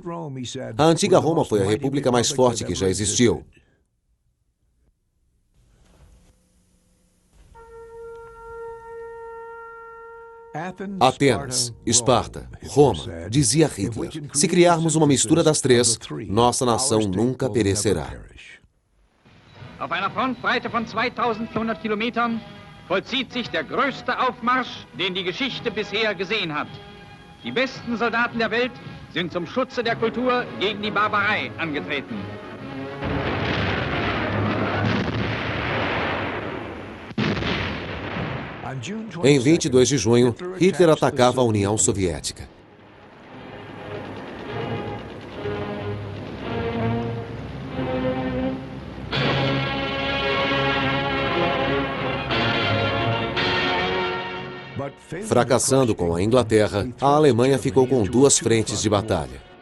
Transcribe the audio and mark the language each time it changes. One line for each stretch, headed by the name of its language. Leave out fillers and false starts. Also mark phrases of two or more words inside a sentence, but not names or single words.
Portuguese: A antiga Roma foi a república mais forte que já existiu. Atenas, Esparta, Roma, dizia Hitler. Se criarmos uma mistura das três, nossa nação nunca perecerá.
German: Auf einer Frontbreite von 2400 Kilometern vollzieht sich der größte Aufmarsch, den die Geschichte bisher gesehen hat. Die besten Soldaten der Welt sind zum Schutze der Kultur gegen die Barbarei angetreten.
Portuguese: Em 22 de junho, Hitler atacava a União Soviética. Fracassando com a Inglaterra, a Alemanha ficou com duas frentes de batalha.